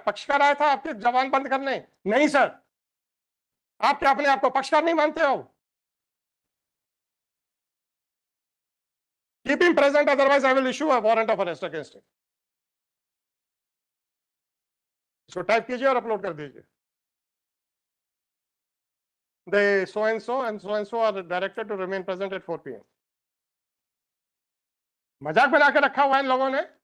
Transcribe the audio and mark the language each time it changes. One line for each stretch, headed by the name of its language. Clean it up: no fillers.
Hindi: पक्षकार आया था आपके जवान बंद करने? नहीं सर। आप क्या अपने आप को पक्षकार नहीं मानते हो?
English: Keep him present, otherwise I will issue a warrant of arrest against him.
Hindi: इसको टाइप कीजिए और अपलोड कर दीजिए।
English: The so and so are directed to remain present at 4 PM.
Hindi: मजाक बना के रखा हुआ है इन लोगों ने।